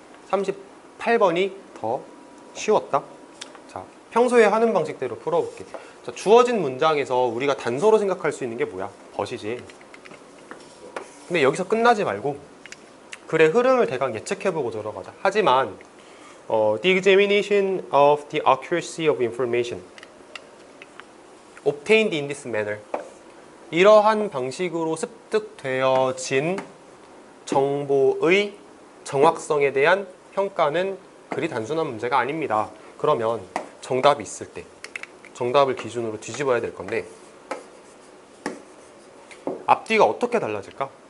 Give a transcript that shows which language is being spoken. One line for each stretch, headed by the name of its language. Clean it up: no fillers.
Korean: 38번이 더 쉬웠다. 자, 평소에 하는 방식대로 풀어볼게. 자, 주어진 문장에서 우리가 단서로 생각할 수 있는 게 뭐야? 벗이지. 근데 여기서 끝나지 말고 글의 흐름을 대강 예측해보고 들어가자. 하지만
English: the examination of the accuracy of information obtained in this manner.
Korean: 이러한 방식으로 습득되어진 정보의 정확성에 대한 평가는 그리 단순한 문제가 아닙니다. 그러면 정답이 있을 때 정답을 기준으로 뒤집어야 될 건데, 앞뒤가 어떻게 달라질까?